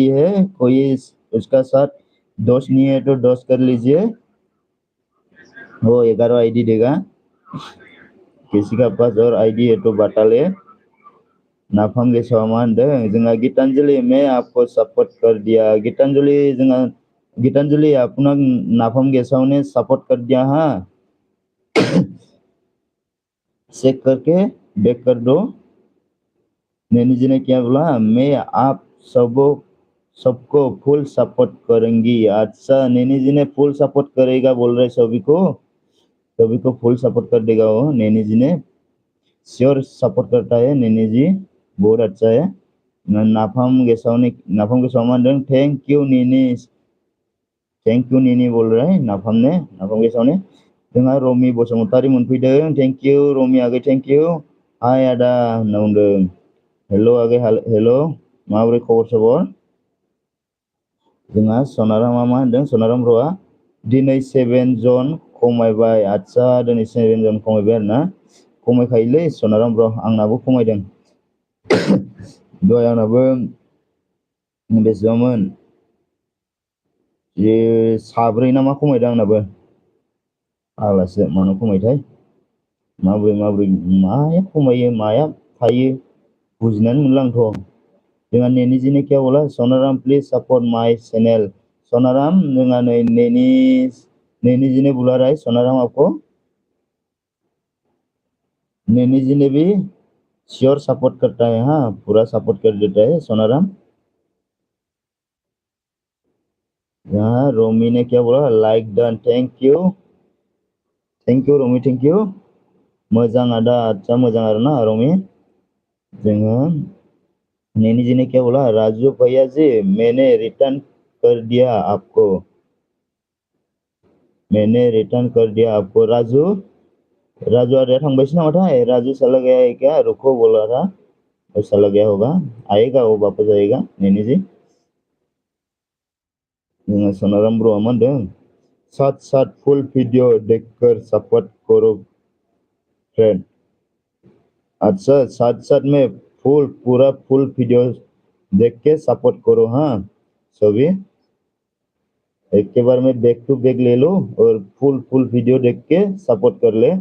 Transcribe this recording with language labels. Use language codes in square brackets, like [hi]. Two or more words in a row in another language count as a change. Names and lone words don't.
[hi] है कोई उसका साथ दोस्त नहीं है तो दोस्त कर लीजिए वो 11 आईडी देगा किसी का पास और आईडी है तो बता ले नाफाम के सामान दे जोंहा गीतांजलि मैं आपको सपोर्ट कर दिया गीतांजलि अपना [brx] नाफाम गेसाव [hi] ने सपोर्ट कर दिया हाँ चेक करके बैक कर दो नैनी जी ने क्या बोला मैं आप सबको फुल सपोर्ट करेंगी। अच्छा नैनी जी ने फुल सपोर्ट करेगा बोल रहे सभी को फुल सपोर्ट कर देगा वो। नैनी जी ने श्योर सपोर्ट करता है नैनी जी, बहुत अच्छा है। [brx] नाफाम गेसाव मानदों [en] thank you [hi] नैनी बोल रहे हैं नाफाम गेसाव ने। [brx] जोंहा रमि बसुमतारी मोनफैदों, [en] thank you रमि आगै, thank you. [brx] हाय आदा होनना बुंदों। हेलो आगै, हेलो माबोरै खबर सबर? जोंहा सनारामा मा होनदों, सनाराम ब्र'आ दिनै 7 जन खमायबाय। आच्छा दिनै 7 जन खमायबाय आरोना। खमायखायोलै सनाराम ब्र', आंनाबो खमायदों। दहाय आंनाबो बेसेबांमोन साब्रै ना मा खमायदों आंनाबो। फाग्लासो मानो खमायथाय, माबोरै माया खमायो माया थायो बुजिनानै मोनला आंथ'। [hi] जोंहा नैनी जी ने क्या बोला, सोनाराम [en] please support my channel. [hi] सोनाराम जोंहा नैनी जी ने बुला रहा है सोनाराम आपको। नैनी जी ने भी श्योर सपोर्ट करता है, हाँ पूरा सपोर्ट कर देता है सोनाराम। यहाँ रोमी ने क्या बोला, [en] like done, thank you रोमी, thank you. [brx] मोजां आदा, अच्छा मोजां आरोना रोमी। [hi] जोंहा नैनी जी ने क्या बोला, राजू भैया जी मैंने रिटर्न कर दिया आपको, मैंने रिटर्न कर दिया आपको। [brx] राजू आर्या थांबायसो नामाथाय, [hi] राजू चला गया है क्या, रुको बोल रहा था, वो चला गया होगा, आएगा वो वापस आएगा नैनी जी। [brx] जोंहा सोनाराम ब्र'आ मा होनदों, [hi] साथ फुल वीडियो देखकर सपोर्ट करो फ्रेंड। अच्छा साथ में पूरा फुल वीडियो देख के सपोर्ट करो, हाँ सभी एक के बार में [en] back to back [hi] ले लो और फुल वीडियो देख के सपोर्ट कर ले।